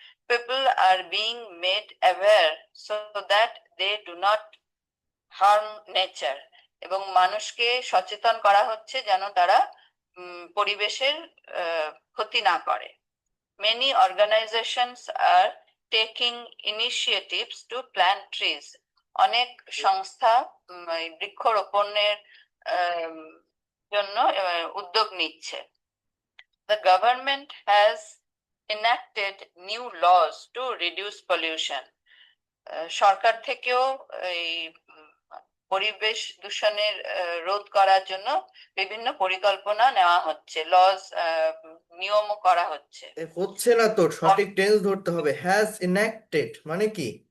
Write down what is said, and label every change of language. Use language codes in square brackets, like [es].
[en] People are being made aware so that they do not harm nature. [bn] এবং মানুষকে সচেতন করা হচ্ছে যেন তারা পরিবেশের ক্ষতি না করে. [en] Many organizations are taking initiatives to plant trees. [bn] অনেক সংস্থা বৃক্ষরোপণের জন্য উদ্যোগ নিচ্ছে. [en] The government has enacted new laws to reduce pollution. [bn] সরকার থেকেও এই পরিবেশ দূষণের রোধ করার জন্য বিভিন্ন পরিকল্পনা নেওয়া হচ্ছে, লজ নিয়ম করা হচ্ছে. হচ্ছে না তো, সঠিক টেন্স ধরতে হবে. [en] has enacted [bn] মানে কি?